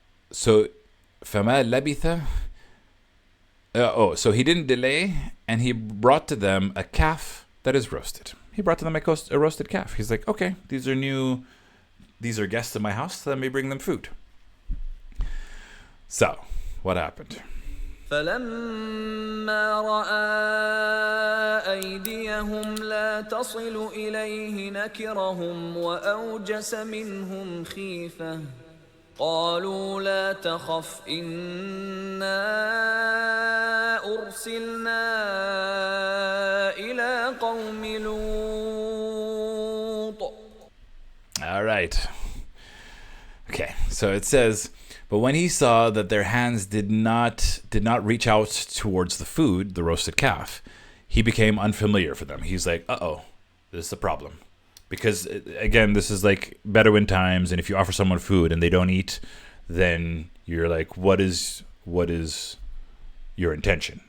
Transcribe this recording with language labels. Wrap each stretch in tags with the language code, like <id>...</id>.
<en>So</en> <ar>فَمَا لَبِثَ</ar> <en>so he didn't delay, and he brought to them a calf that is roasted. He brought to them a roasted calf. He's like, okay, these are guests in my house, let me bring them food. So, what happened?</en> <ar>فلما رأى أيديهم لا تصل إليه نكرهم وأوجس منهم خيفة قالوا لا تخف إنا أرسلنا إلى قوم لوط.</ar> <en>All right. Okay, so it says, but when he saw that their hands did not reach out towards the food, the roasted calf, he became unfamiliar for them. He's like, uh-oh, this is a problem. Because, again, this is like Bedouin times, and if you offer someone food and they don't eat, then you're like, what is your intention?</en>